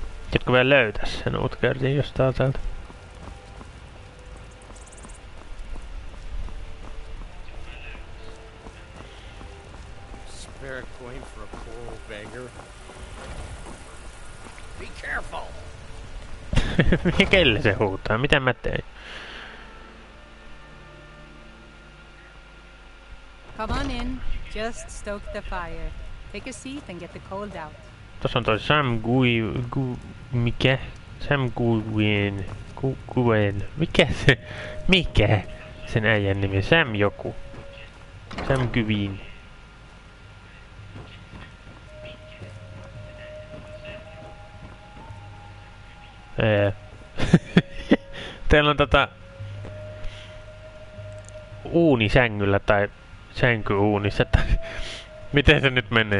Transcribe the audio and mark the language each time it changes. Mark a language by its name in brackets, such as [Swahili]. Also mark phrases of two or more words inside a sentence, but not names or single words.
[Finnish] Tiedätkö vielä löytää sen Utgardin jostain täältä? [English] Spare a coin for a poor old beggar. Be careful! [Finnish] Kelle se huutaa? Mitä mä tein? [English] Come on in. Just stoke the fire. Take a seat and get the cold out. [Finnish] Tossa on toi mikä? Sam Guyen. Mikä? Sen äijän nimi? Sam joku. Sam Guyen. Teillä on uuni sängyllä tai sänkyuunissa tai miten se nyt menee?